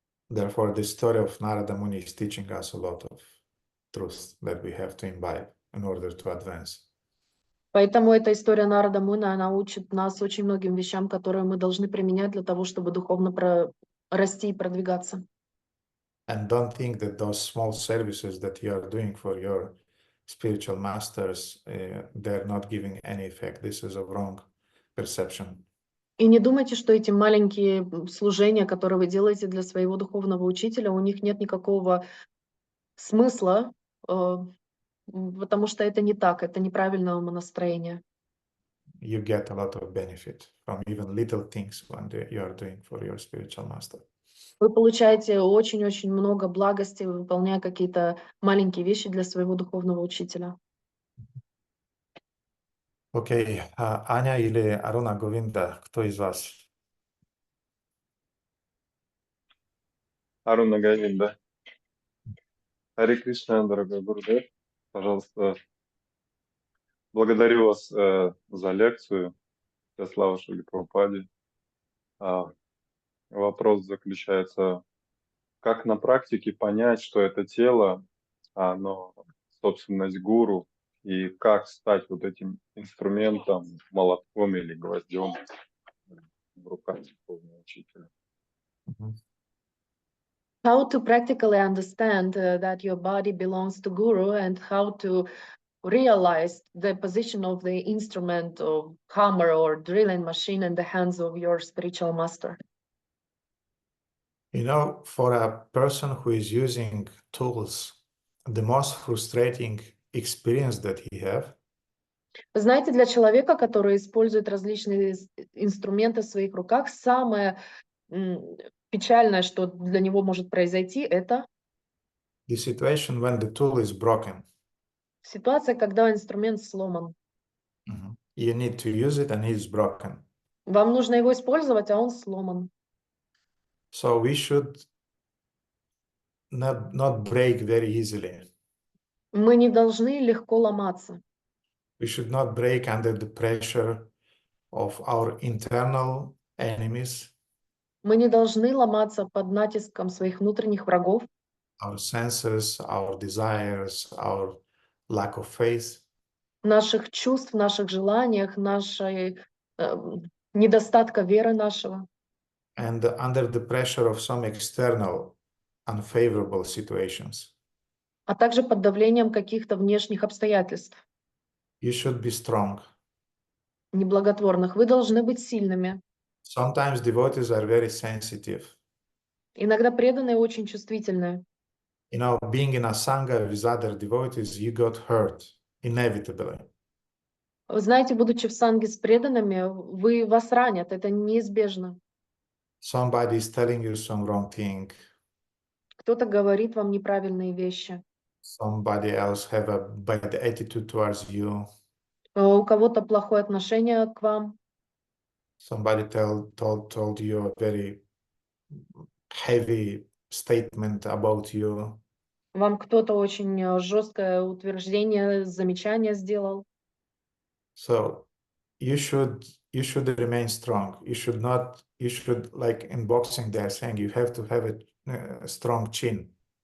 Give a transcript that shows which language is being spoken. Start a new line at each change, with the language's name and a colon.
English: Therefore, the story of Narada Muni is teaching us a lot of truth that we have to imbibe in order to advance.
Russian: Поэтому эта история Нарада Муни, она учит нас очень многим вещам, которые мы должны применять для того, чтобы духовно расти и продвигаться.
English: And don't think that those small services that you are doing for your spiritual masters, they're not giving any effect. This is a wrong perception.
Russian: И не думайте, что эти маленькие служения, которые вы делаете для своего духовного учителя, у них нет никакого смысла, потому что это не так, это неправильное умонастроение.
English: You get a lot of benefit from even little things when you are doing for your spiritual master.
Russian: Вы получаете очень-очень много благости, выполняя какие-то маленькие вещи для своего духовного учителя. Окей, Аня или Аруна Говинда, кто из вас? Аруна Говинда. Харе Кришна, дорогой Гурудев. Пожалуйста, благодарю вас за лекцию. Вся слава Шриле Прабхупаде. Вопрос заключается, как на практике понять, что это тело, оно собственность гуру, и как стать вот этим инструментом, молотком или гвоздем в руках духовного учителя.
English: How to practically understand that your body belongs to Guru, and how to realize the position of the instrument of hammer or drilling machine in the hands of your spiritual master. You know, for a person who is using tools, the most frustrating experience that he have
Russian: Вы знаете, для человека, который использует различные инструменты в своих руках, самое печальное, что для него может произойти, это
English: the situation when the tool is broken.
Russian: ситуация, когда инструмент сломан.
English: You need to use it and it's broken.
Russian: Вам нужно его использовать, а он сломан.
English: So we should not break very easily.
Russian: Мы не должны легко ломаться.
English: We should not break under the pressure of our internal enemies,
Russian: Мы не должны ломаться под натиском своих внутренних врагов,
English: our senses, our desires, our lack of faith.
Russian: наших чувств, наших желаниях, нашей недостатка веры нашего.
English: And under the pressure of some external unfavorable situations.
Russian: А также под давлением каких-то внешних обстоятельств,
English: You should be strong.
Russian: неблаготворных. Вы должны быть сильными.
English: Sometimes devotees are very sensitive.
Russian: Иногда преданные очень чувствительные.
English: You know, being in a sangha with other devotees, you got hurt inevitably.
Russian: Вы знаете, будучи в санге с преданными, вас ранят, это неизбежно.
English: Somebody is telling you some wrong thing.
Russian: Кто-то говорит вам неправильные вещи.
English: Somebody else have a bad attitude towards you.
Russian: У кого-то плохое отношение к вам.
English: Somebody told you a very heavy statement about you.
Russian: Вам кто-то очень жесткое утверждение, замечание сделал.
English: So you should remain strong. You should, like in boxing, they're saying you have to have a strong chin.